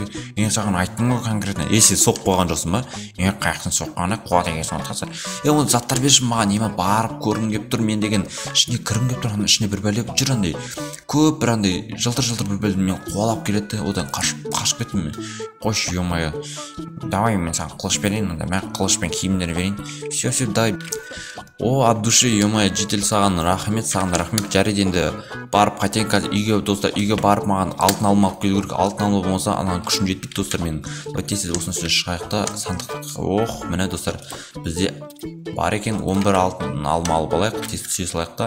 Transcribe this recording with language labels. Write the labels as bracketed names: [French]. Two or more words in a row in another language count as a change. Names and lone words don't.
[Kazakh] Саған айттым ғой конкретно. Сен соқып қойған жоқсың ба? Қаяқтан соққаны қуа деген соң айтқансың. Оны заттар берші маған, ема барып көргім келіп тұр. Мен деген ішіне кіргім келіп тұр. Ішіне бір бәле жүр андай. Көп бір андай жылтыр бір бәлемен қуалап келеді. Одан қашып кеттім мен. Қойшы, ё-моё. Давай мен саған қылыш берейін, онда мен қылышпен киімдер берейін. [Russian] Все, дай. О, от души, [Kazakh] ё-моё, жедел саған рахмет, жарайды енді барып қайтайын қазір үйге достар, үйге барып маған алтын алмақ келу керек. Алтын алмақ болмаса ананың күшім жетпейді достар менің. Тез осының үстіне шығайық та сандық. Міне достар, бізде бар екен 11 алтын алма алып алайық, тез түсе салайық та.